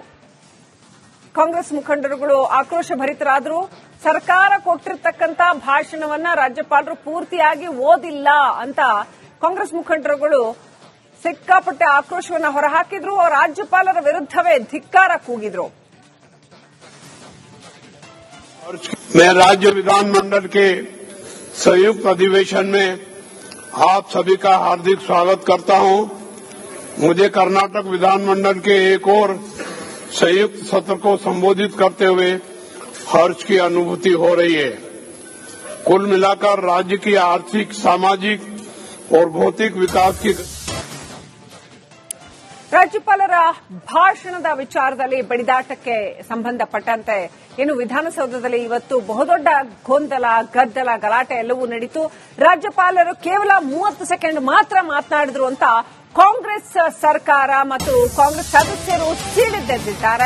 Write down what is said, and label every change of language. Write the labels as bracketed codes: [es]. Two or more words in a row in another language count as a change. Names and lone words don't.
[kn] ಕಾಂಗ್ರೆಸ್ ಮುಖಂಡರುಗಳು ಆಕ್ರೋಶ ಭರಿತರಾದರು. ಸರ್ಕಾರ ಕೊಟ್ಟಿರತಕ್ಕಂತ ಭಾಷಣವನ್ನ ರಾಜ್ಯಪಾಲರು ಪೂರ್ತಿಯಾಗಿ ಓದಿಲ್ಲ ಅಂತ ಕಾಂಗ್ರೆಸ್ ಮುಖಂಡರುಗಳು ಸಿಕ್ಕಾಪಟ್ಟೆ ಆಕ್ರೋಶವನ್ನು ಹೊರಹಾಕಿದ್ರು. ರಾಜ್ಯಪಾಲರ ವಿರುದ್ಧವೇ ಧಿಕ್ಕಾರ ಕೂಗಿದ್ರು. [hi] मैं राज्य विधानमंडल के संयुक्त अधिवेशन में आप सभी का हार्दिक स्वागत करता हूं। मुझे कर्नाटक विधानमंडल के एक और संयुक्त सत्र को संबोधित करते हुए हर्ष की अनुभूति हो रही है। कुल मिलाकर राज्य की आर्थिक, सामाजिक और भौतिक विकास की [kn] ರಾಜ್ಯಪಾಲರ ಭಾಷಣದ ವಿಚಾರದಲ್ಲಿ ಬಡಿದಾಟಕ್ಕೆ ಸಂಬಂಧಪಟ್ಟಂತೆ ಏನು ವಿಧಾನಸೌಧದಲ್ಲಿ ಇವತ್ತು ಬಹುದೊಡ್ಡ ಗೊಂದಲ, ಗದ್ದಲ, ಗಲಾಟೆ ಎಲ್ಲವೂ ನಡೀತು. ರಾಜ್ಯಪಾಲರು ಕೇವಲ 30 ಸೆಕೆಂಡ್ ಮಾತ್ರ ಮಾತನಾಡಿದ್ರು ಅಂತ ಕಾಂಗ್ರೆಸ್ ಸರ್ಕಾರ ಮತ್ತು ಕಾಂಗ್ರೆಸ್ ಸದಸ್ಯರು ಸಿಡಿದೆದ್ದಿದ್ದಾರೆ.